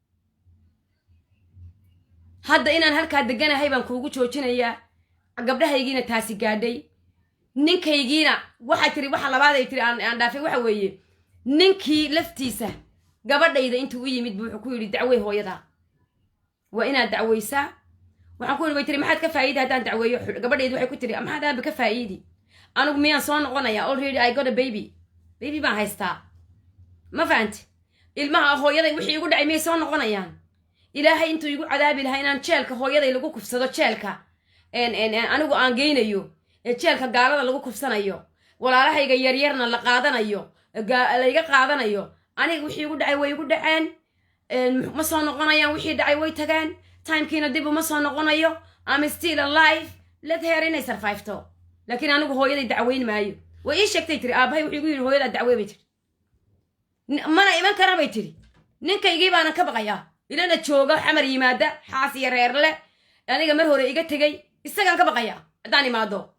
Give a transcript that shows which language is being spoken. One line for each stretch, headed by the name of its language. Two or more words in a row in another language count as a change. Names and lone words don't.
Somali: hadda inaan halkaa deganahay baan kuugu joojinayaa gabdhahaygiina taasi gaadhay ninkaygiina waxay tiri waxa labaad ay tiri aan dhaafay waxa weeye ninkii laftiisa gabadhayda intuu u yimid buu wuxuu ku yidhi dacwey hooyada waa inaad dacweysaa waxaan ku yidhi bay tiri maxaad ka faa'iidi haddaan dacweeyo gabadhayda waxay ku tiri maxaad aaba ka faa'iidi anigu miyaan soo noqonayaa
English: already I got a baby
Somali: baan haystaa ma fahanti ilmaha hooyaday wixii igu dhacay miyay soo noqonayaan ilaahay intuu igu cadaabi lahaa inaan jeelka hooyaday lagu kufsado jeelka anigu aan geynayo jeelka gaalada lagu kufsanayo walaalahayga yaryarna la qaadanayo layga qaadanayo aniga wixii igu dhacay way igu dhaceen ma soo noqonayaan wixii dhacay way tagaan timekiina dib uma soo noqonayo
English: I'm still alive let her
Somali: inay survivto laakiin anigu hooyaday dacweyn maayo way ii sheegtay tiri aabahay wuxuu igu yidhi hooyadaa dacwey bay tiri mana iman kara bay tiri ninkaygii baanan ka baqayaa ilana jooga xamar yimaada xaas iyo reer leh aniga mar hore iga tegay isagaan ka baqayaa haddaan imaado